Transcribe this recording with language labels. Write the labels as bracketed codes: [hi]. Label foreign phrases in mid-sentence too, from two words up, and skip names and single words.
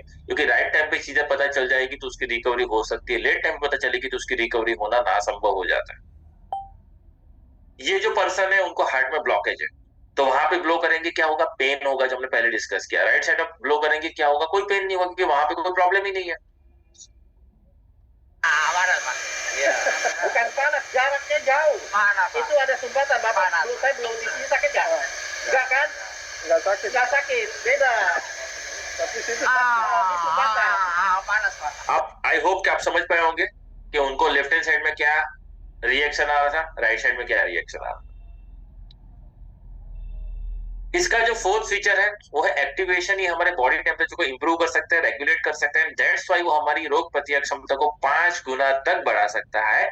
[hi] क्योंकि [en] right time [hi] पे चीजें पता चल जाएगी तो उसकी रिकवरी हो सकती है, [en] late time [hi] पे पता चलेगी तो उसकी रिकवरी होना नासंभव हो जाता है। ये जो पर्सन है उनको हार्ट में ब्लॉकेज है, तो वहां पे ब्लो करेंगे क्या होगा, पेन होगा, जो हमने पहले डिस्कस किया। [en] right side [hi] में ब्लो करेंगे क्या होगा, कोई पेन नहीं होगा, क्योंकि वहां पे कोई प्रॉब्लम ही नहीं है। [id] Panas Pak. Iya. Bukan panas, jaraknya jauh. Panas Pak. Itu ada sumbatan Bapak. Panas. Dulu saya belum di sini sakit nggak? Nggak kan? Nggak sakit. Nggak sakit, beda. Tapi sini sumbatan. Panas Pak. [hi] आप [en] I hope [hi] कि आप समझ पाए होंगे कि उनको [en] left hand side [hi] में क्या रिएक्शन आ रहा था, [en] right side [hi] में क्या रिएक्शन आ रहा था। इसका जो [en] fourth feature [hi] है वो है एक्टिवेशन। ये हमारे [en] body temperature [hi] को इंप्रूव कर सकता है, रेगुलेट कर सकता है। [en] that's why [hi] वो हमारी रोग प्रतिरोधक क्षमता को 5 गुना तक बढ़ा सकता है।